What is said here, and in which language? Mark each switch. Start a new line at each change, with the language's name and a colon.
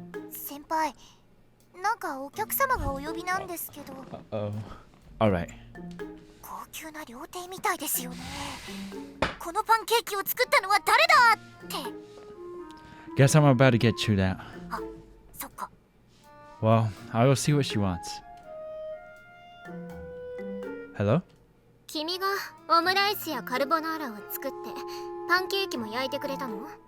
Japanese: 先輩、なんかお客様がお呼びなんですけど。
English: Uh-oh. Alright.
Japanese: 高級な料亭みたいですよね。このパンケーキを作ったのは誰だって。
English: Guess I'm about to get chewed out.
Japanese: あ、そっか。
English: Well, I'll go see what she wants. Hello?
Japanese: 君がオムライスやカルボナーラを作ってパンケーキも焼いてくれたの？